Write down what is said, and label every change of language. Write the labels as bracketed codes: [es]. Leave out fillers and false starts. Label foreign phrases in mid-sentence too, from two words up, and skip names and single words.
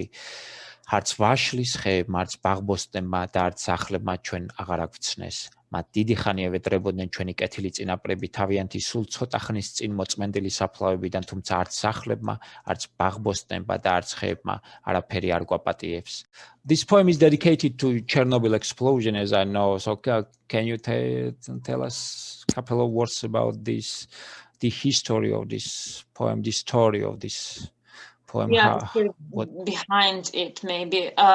[ka] არც ვაშლის ხეებმა, არც ბაღბოსტნებმა და არც სახლებმა ჩვენ აღარ აგვცნეს. მათ დიდი ხანი ევედრებოდნენ ჩვენი კეთილი წინაპრები თავიანთი სულ ცოტა ხნის წინ მოწმენდილი საფლავებიდან, თუმცა არც სახლებმა, არც ბაღბოსტნებმა და არც ხეებმა არაფერი არ გვაპატიებს. [en] This poem is dedicated to Chernobyl explosion, as I know. So can you tell us a couple of words about this, the history of this poem, the story of this poem? Yeah, behind it maybe.